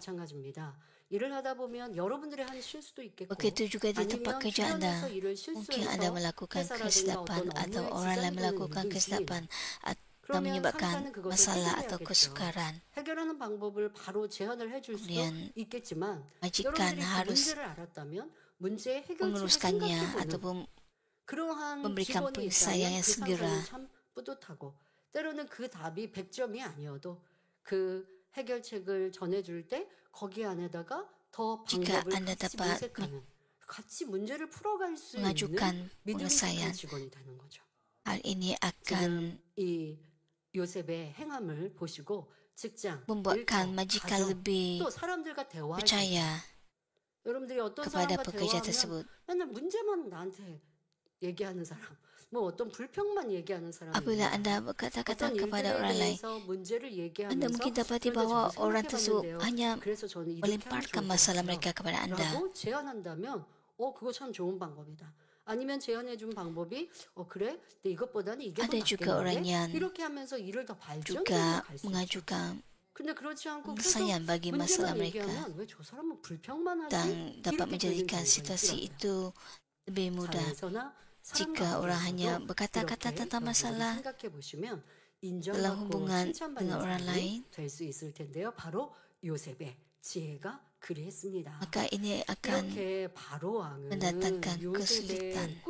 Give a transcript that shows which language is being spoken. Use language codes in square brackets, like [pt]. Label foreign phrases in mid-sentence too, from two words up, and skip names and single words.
[ms] Begitu juga di tempat kerja anda, mungkin anda melakukan kesilapan atau orang lain melakukan kesilapan dan menyebabkan masalah atau kesukaran. Kemudian majikan harus menguruskannya ataupun memberikan penyelesaian yang segera. [ko] 때로는 그 답이 100점이 아니어도 그 해결책을 전해줄 때 거기 안에다가 더 방법을 같이 문제를 풀어갈 수 있는 믿음이 있는 직원이 되는 거죠. [ms] Hal ini akan [ko] 이 요셉의 행함을 보시고 직장, [ms] membuatkan majikan lebih percaya kepada pekerja tersebut. [ko] 맨날 문제만 나한테 얘기하는 사람, 뭐 어떤 불평만 얘기하는 사람. [ms] Apabila anda berkata-kata kepada orang lain, anda mungkin dapati bahawa orang tersebut hanya melemparkan masalah mereka kepada anda. [ko] 제안한다면, 그거 참 좋은 방법이다. 아니면 제안해준 방법이, 그래, 근데 이것보다는 이게 더 낫겠는데? 이렇게 하면서 일을 더 발전시켜 갈 수 있죠. 근데 그렇지 않고 [ms] penyelesaian bagi masalah mereka [ko] 왜 저 사람은 불평만 하지? [ms] dan dapat menjadikan situasi itu lebih mudah. Jika orang hanya berkata-kata tentang masalah dalam hubungan dengan orang lain, maka ini akan mendatangkan kesulitan.